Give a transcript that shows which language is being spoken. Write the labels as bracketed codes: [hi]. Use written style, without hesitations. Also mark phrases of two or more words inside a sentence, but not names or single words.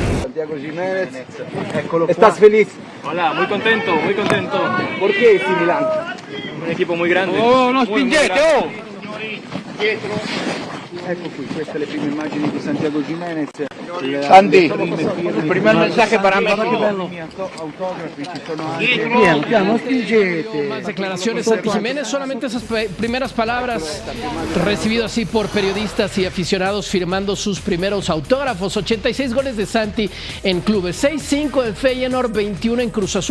[es] Santiago Giménez. ¿Estás feliz? Hola, muy contento, muy contento. ¿Por qué AC Milan? Un equipo muy grande. [it] Oh, non spingete, oh! Ecco qui, queste le prime immagini di Santiago Giménez. [es] Santi, il primer mensaje para México. [it] Piano, spingete. [es] Más declaraciones Santi Jiménez, solamente esas primeras palabras, recibido así por periodistas y aficionados firmando sus primeros autógrafos. 86 goles de Santi en clubes, 6-5 en Feyenoord, 21 en Cruz Azul.